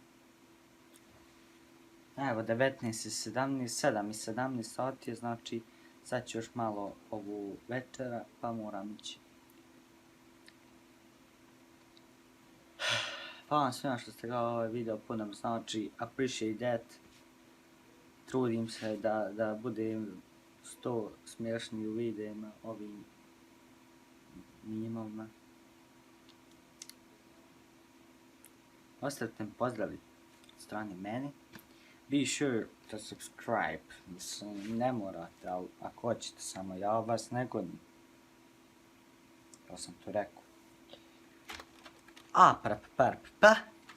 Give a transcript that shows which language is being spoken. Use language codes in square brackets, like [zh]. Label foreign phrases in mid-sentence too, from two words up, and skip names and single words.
[bs] Evo, 19 i 17, 7 i 17 sati je, znači sad ću još malo ovu večera, pa moram ići. Hvala vam svima što ste gledali ovaj video, puno mi znači, [en] appreciate that. [bs] Trudim se da budem 100 smješniji u videima, ovim mimovima. Ostavite mi pozdravi od strane mene. [en] Be sure to subscribe. [bs] Mislim, ne morate, ali ako hoćete samo, ja vas ne godim. Ja sam to rekao. A, pa.